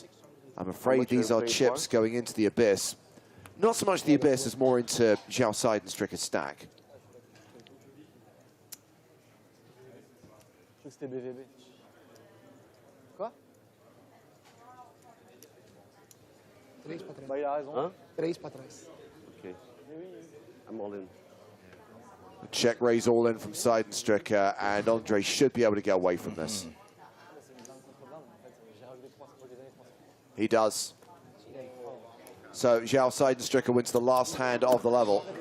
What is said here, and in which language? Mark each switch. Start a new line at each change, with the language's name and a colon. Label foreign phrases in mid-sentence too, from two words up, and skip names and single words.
English: I'm afraid these are chips going into the abyss. Not so much the abyss as more into Zhao Seidenstricker's stack.
French: Quoi?
Portuguese: 3 para trás.
French: Bah, il a raison. Hein?
Portuguese: 3 para trás.
English: Okay. I'm all in. Check raise all in from Seidenstricker, and Andre should be able to get away from this. He does. So Zhao Seidenstricker wins the last hand of the level.